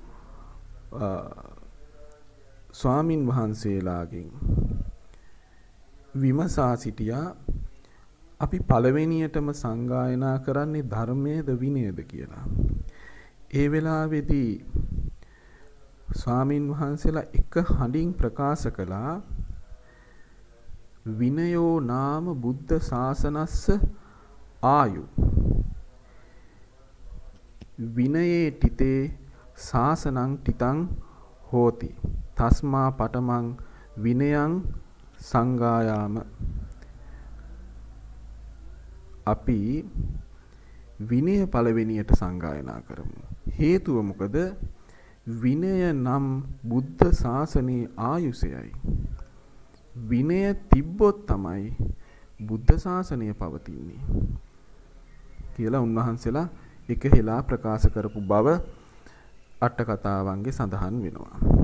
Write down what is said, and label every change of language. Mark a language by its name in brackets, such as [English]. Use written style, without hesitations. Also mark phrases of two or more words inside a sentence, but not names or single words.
[Sinhala] ස්වාමින් වහන්සේලාගෙන් විමසා සිටියා අපි පළවෙනියටම සංගායනා කරන්නේ ධර්මයේද විනයද කියලා. ඒ වෙලාවේදී ස්වාමින් වහන්සේලා එක හඬින් ප්‍රකාශ කළා [Pali] විනයෝ නාම බුද්ධ ශාසනස්ස ආයු විනයේ තිතේ ශාසනං තිතං හෝති තස්මා පඨමං විනයං සංගායාම. [Sinhala] අපි විනය පළවෙනියට සංගායනා කරමු. හේතුව මොකද? විනය නම් බුද්ධ ශාසනයේ ආයුෂයයි. විනය තිබ්බොත් තමයි බුද්ධ ශාසනය පවතින්නේ කියලා උන්වහන්සේලා එක හෙලා ප්‍රකාශ කරපු බව අට කතාවන්ගේ සඳහන් වෙනවා.